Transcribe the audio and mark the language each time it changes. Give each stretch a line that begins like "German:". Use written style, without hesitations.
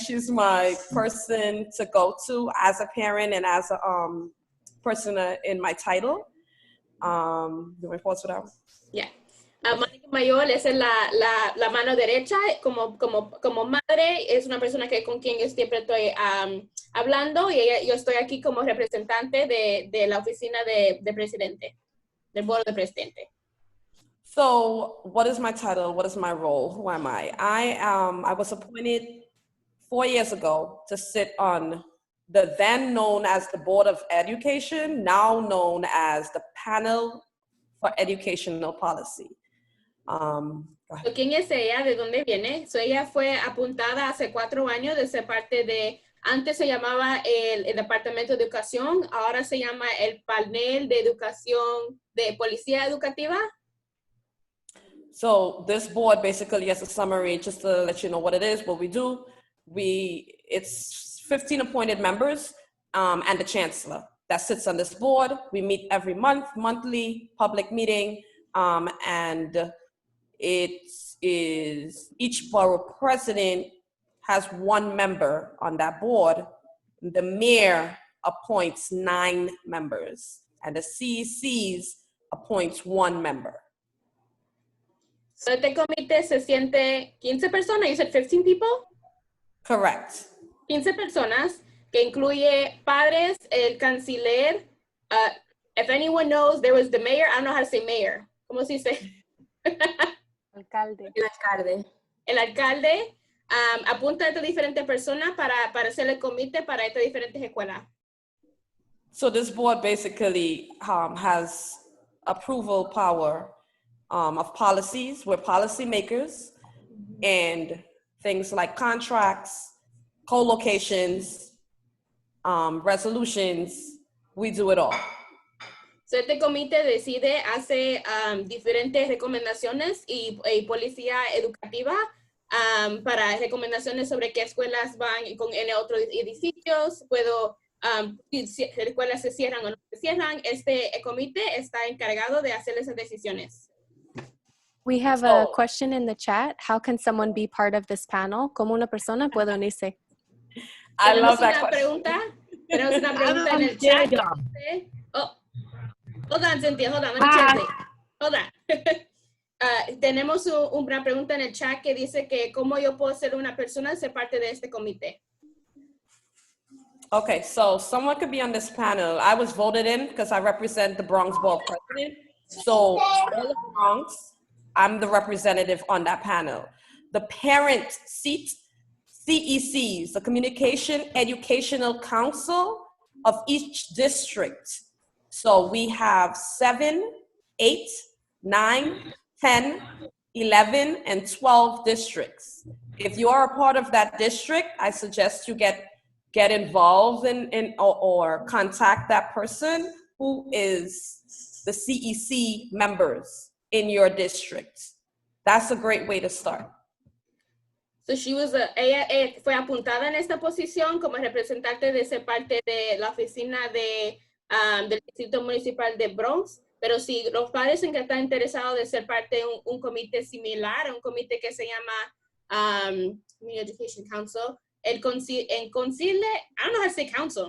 English: She's my person to go to as a parent and as a person in my title. Do I pause for that? Yeah.
Spanish: Mónica Mayor es la mano derecha, como madre, es una persona con quien yo siempre estoy hablando y yo estoy aquí como representante de la oficina de presidente, del Borough de Presidente.
English: So what is my title? What is my role? Who am I? I was appointed 4 years ago to sit on the then known as the Board of Education, now known as the Panel for Educational Policy.
Spanish: ¿Quién es ella? ¿De dónde viene? Ella fue apuntada hace 4 años de ser parte de, antes se llamaba el Departamento de Educación, ahora se llama el Panel de Educación de Policía Educativa.
English: So this board basically, as a summary, just to let you know what it is, what we do, it's 15 appointed members, and the chancellor that sits on this board. We meet every month, monthly public meeting, and it is each borough president has one member on that board. The mayor appoints 9 members, and the CECs appoints 1 member.
Spanish: So este comité se siente 15 personas,
English: you said 15 people? Correct.
Spanish: 15 personas, que incluye padres, el canciller.
English: If anyone knows, there was the mayor. I don't know how to say mayor.
Spanish: ¿Cómo se dice? Alcalde. El alcalde. El alcalde apunta a estas diferentes personas para hacer el comité para estas diferentes escuelas.
English: So this board basically has approval power of policies. We're policy makers, and things like contracts, co-locations, resolutions, we do it all.
Spanish: So este comité decide, hace diferentes recomendaciones y policía educativa para recomendaciones sobre qué escuelas van en otros edificios. Si escuelas se cierran o no se cierran, este comité está encargado de hacer esas decisiones.
English: We have a question in the chat. How can someone be part of this panel?
Spanish: ¿Cómo una persona puede unirse?
English: I love that question.
Spanish: Tenemos una pregunta en el chat.
English: Hold on, Cynthia, hold on, let me translate. Hold on.
Spanish: Tenemos una pregunta en el chat que dice que cómo yo puedo ser una persona y ser parte de este comité.
English: Okay, so someone could be on this panel. I was voted in because I represent the Bronx Borough President. So all of Bronx, I'm the representative on that panel. The parent seat, CECs, the Communication Educational Council of each district. So we have 7, 8, 9, 10, 11, and 12 districts. If you are a part of that district, I suggest you get involved or contact that person who is the CEC members in your district. That's a great way to start.
Spanish: So ella fue apuntada en esta posición como representante de ser parte de la oficina del Distrito Municipal de Bronx, pero si los padres en que están interesados de ser parte de un comité similar, un comité que se llama Education Council, el concile,
English: I don't know how to say council.